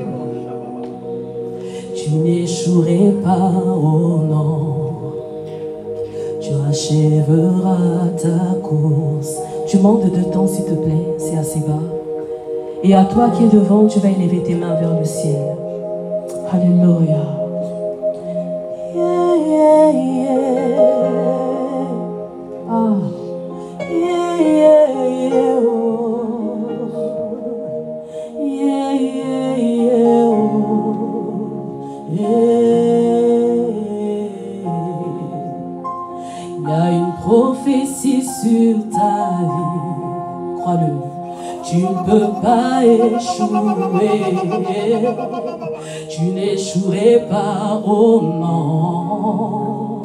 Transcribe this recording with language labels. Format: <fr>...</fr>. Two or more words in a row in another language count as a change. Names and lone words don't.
<fr>Tu n'échouerais pas, oh non. Tu achèveras ta course. Tu montes de temps, s'il te plaît, c'est assez bas. Et à toi qui es devant, tu vas élever tes mains vers le ciel. Alléluia.</fr> <en>Yeah, yeah, yeah. Ah. Yeah, yeah, yeah. Oh. Yeah, yeah, yeah. Oh. Yeah.</en> <fr>Il y a une prophétie sur ta vie. Crois-le. Tu ne peux pas échouer. Tu n'échouerais pas, oh non.</fr>